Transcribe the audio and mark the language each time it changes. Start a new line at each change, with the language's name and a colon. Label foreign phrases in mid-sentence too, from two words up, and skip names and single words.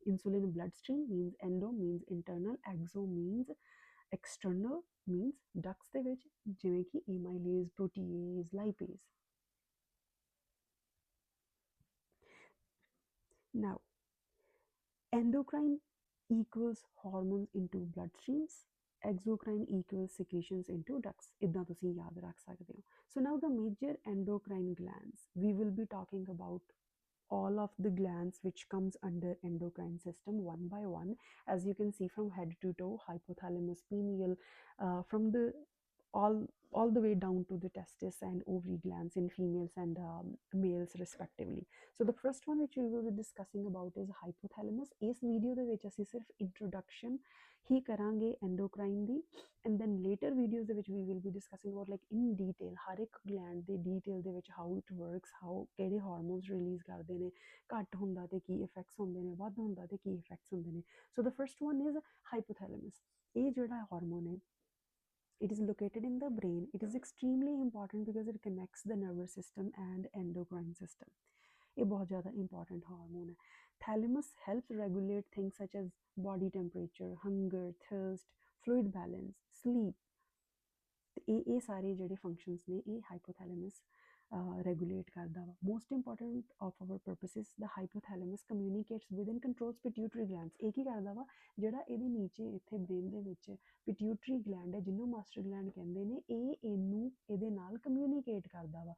English: insulin blood stream means endo means internal, exo means external, means ducts
Punjabi: ਦੇ ਵਿੱਚ, ਜਿਵੇਂ ਕਿ
English: amylase, protease, lipase. Now, endocrine equals hormones into blood streams, exocrine equals secretions into ducts.
Punjabi: ਇੱਦਾਂ ਤੁਸੀਂ ਯਾਦ ਰੱਖ ਸਕਦੇ ਹੋ.
English: So now the major endocrine glands, we will be talking about all of the glands which comes under endocrine system one by one, as you can see from head to toe: hypothalamus, pineal, from the all all the way down to the testis and ovary glands in females and males respectively. So the first one which we will be discussing about is hypothalamus.
Punjabi: ਇਸ ਵੀਡੀਓ ਦੇ ਵਿੱਚ ਅਸੀਂ ਸਿਰਫ ਇੰਟਰੋਡਕਸ਼ਨ ਹੀ ਕਰਾਂਗੇ endocrine ਦੀ,
English: and then later videos
Punjabi: ਦੇ ਵਿੱਚ
English: we will be discussing about like in detail
Punjabi: ਹਰ ਇੱਕ gland ਦੇ detail ਦੇ ਵਿੱਚ
English: how it works, how ਕਿਹੜੇ hormones release
Punjabi: ਕਰਦੇ ਨੇ, ਘੱਟ ਹੁੰਦਾ ਤੇ ਕੀ effects ਹੁੰਦੇ ਨੇ, ਵੱਧ ਹੁੰਦਾ ਤੇ ਕੀ effects ਹੁੰਦੇ ਨੇ.
English: So the first one is hypothalamus.
Punjabi: ਇਹ ਜਿਹੜਾ ਹਾਰਮੋਨ ਹੈ,
English: it is located in the brain. It is extremely important because it connects the nervous system and endocrine system.
Hindi: ये बहुत ज़्यादा important हार्मोन है.
English: Thalamus helps regulate things such as body temperature, hunger, thirst, fluid balance, sleep.
Punjabi: ਇਹ ਸਾਰੇ ਜਿਹੜੇ ਫੰਕਸ਼ਨਸ ਨੇ ਇਹ ਹਾਈਪੋਥੈਲੇਮਸ ਰੈਗੂਲੇਟ ਕਰਦਾ ਵਾ.
English: most important of our purposes the hypothalamus communicates with and controls pituitary glands.
Punjabi: ਇਹ ਕੀ ਕਰਦਾ ਵਾ, ਜਿਹੜਾ ਇਹਦੇ ਨੀਚੇ ਇੱਥੇ ਬ੍ਰੇਨ ਦੇ ਵਿੱਚ
English: pituitary gland
Punjabi: ਹੈ ਜਿਹਨੂੰ
English: master gland
Punjabi: ਕਹਿੰਦੇ ਨੇ, ਇਹ ਇਹਨੂੰ ਇਹਦੇ ਨਾਲ ਕਮਿਊਨੀਕੇਟ ਕਰਦਾ ਵਾ.